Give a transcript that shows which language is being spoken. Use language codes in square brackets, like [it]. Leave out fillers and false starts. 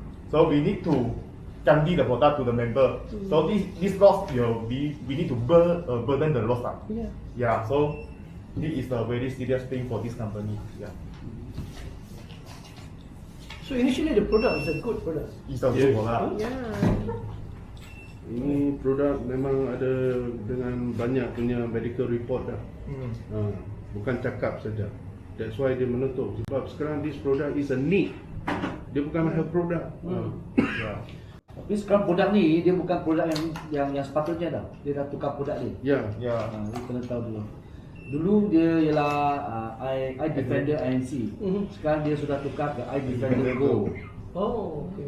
[en] So we need to guarantee the product to the member. So this loss we need to burden the loss. Yeah. So This is the very serious thing for this company. Yeah. So initially the product is a good product. It's a good product. [ms] Ya. Ini produk memang ada dengan banyak punya medical report dah. Bukan cakap saja. [en] That's why [ms] dia menutup. Sebab sekarang [en] this product is a need. [ms] Dia bukan health product. [en] Yeah. [ms] Tapi sekarang produk ni dia bukan produk yang sepatutnya dah. Dia dah tukar produk dia. Ya. [en] Yeah. [ms] Dia kena tahu dulu. Dulu dia ialah iDefender INC. Sekarang dia sudah tukar ke iDefender Go. [en] Oh, okay.